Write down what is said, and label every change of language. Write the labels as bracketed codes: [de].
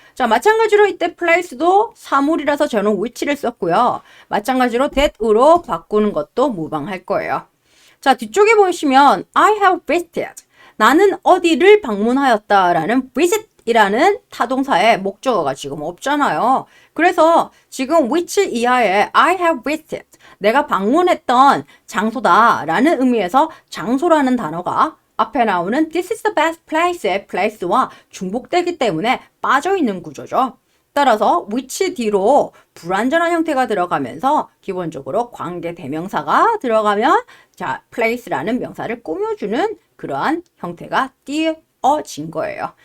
[ko] 자, 마찬가지로 이때 place도 사물이라서 저는 which를 썼고요. 마찬가지로 that으로 바꾸는 것도 무방할 거예요. 자, 뒤쪽에 보시면 [en] I have visited. [ko] 나는 어디를 방문하였다라는 visit이라는 타동사의 목적어가 지금 없잖아요. 그래서 지금 which 이하에 [en] I have visited. [ko] 내가 방문했던 장소다라는 의미에서 장소라는 단어가 앞에 나오는 [en] This is the best place [ko] 의 place와 중복되기 때문에 빠져있는 구조죠. 따라서 which 뒤로 불완전한 형태가 들어가면서 기본적으로 관계 대명사가 들어가면 자, place라는 명사를 꾸며주는 그러한 형태가 띄어진 거예요.